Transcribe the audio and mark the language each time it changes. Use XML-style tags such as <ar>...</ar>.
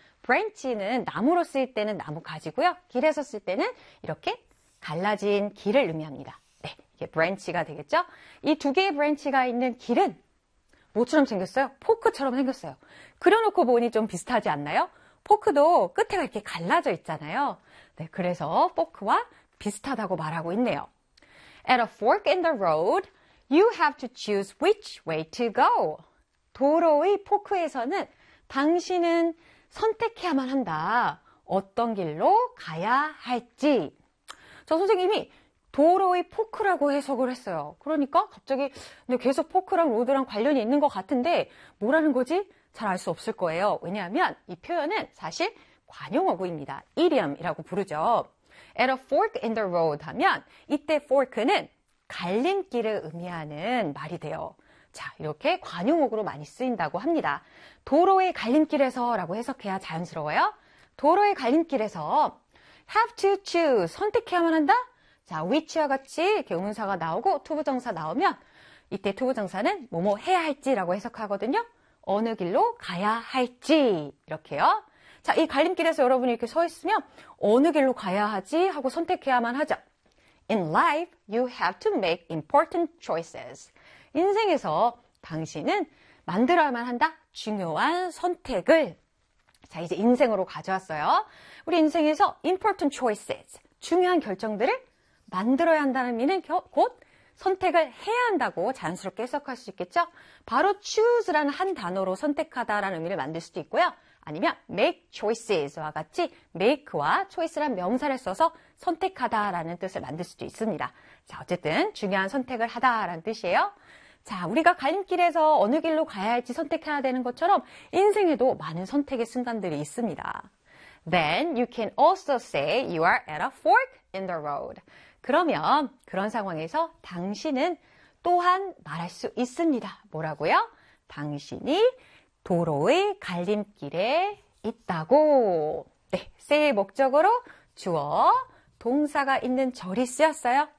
<ko>branch는 나무로 쓸 때는 나무 가지고요. 길에서 쓸 때는 이렇게 갈라진 길을 의미합니다. 네, 이게 branch가 되겠죠? 이 두 개의 branch가 있는 길은 뭐처럼 생겼어요? 포크처럼 생겼어요. 그려놓고 보니 좀 비슷하지 않나요? 포크도 끝에가 이렇게 갈라져 있잖아요. 네, 그래서 포크와 비슷하다고 말하고 있네요.</ko> <en>At a fork in the road, you have to choose which way to go.</en> <ko>도로의 포크에서는 당신은 선택해야만 한다. 어떤 길로 가야 할지. 저 선생님이 도로의 포크라고 해석을 했어요. 그러니까 갑자기 계속 포크랑 로드랑 관련이 있는 것 같은데 뭐라는 거지? 잘 알 수 없을 거예요. 왜냐하면 이 표현은 사실 관용어구입니다. idiom이라고 부르죠.</ko> <en>At a fork in the road</en> <ko>하면 이때 fork는 갈림길을 의미하는 말이 돼요. 자, 이렇게 관용어구로 많이 쓰인다고 합니다. 도로의 갈림길에서 라고 해석해야 자연스러워요. 도로의 갈림길에서</ko> <en>have to choose,</en> <ko>선택해야만 한다? 자, which와 같이 이렇게 음사가 나오고 투부정사 나오면 이때 투부정사는 뭐뭐 해야 할지라고 해석하거든요. 어느 길로 가야 할지 이렇게요. 자, 이 갈림길에서 여러분이 이렇게 서 있으면 어느 길로 가야 하지 하고 선택해야만 하죠.</ko> <en>In life, you have to make important choices.</en> <ko>인생에서 당신은 만들어야만 한다. 중요한 선택을. 자, 이제 인생으로 가져왔어요. 우리 인생에서</ko> <en>important choices,</en> <ko>중요한 결정들을 만들어야 한다는 의미는 곧 선택을 해야 한다고 자연스럽게 해석할 수 있겠죠. 바로 choose라는 한 단어로 선택하다라는 의미를 만들 수도 있고요. 아니면</ko> <en>make choices</en> <ko>와 같이 make와 choice라는 명사를 써서 선택하다라는 뜻을 만들 수도 있습니다. 자, 어쨌든 중요한 선택을 하다라는 뜻이에요. 자, 우리가 갈림길에서 어느 길로 가야 할지 선택해야 되는 것처럼 인생에도 많은 선택의 순간들이 있습니다.</ko> <en>Then you can also say you are at a fork in the road.</en> <ko>그러면 그런 상황에서 당신은 또한 말할 수 있습니다. 뭐라고요? 당신이 도로의 갈림길에 있다고. 네, say의 목적으로 주어 동사가 있는 절이 쓰였어요.</ko>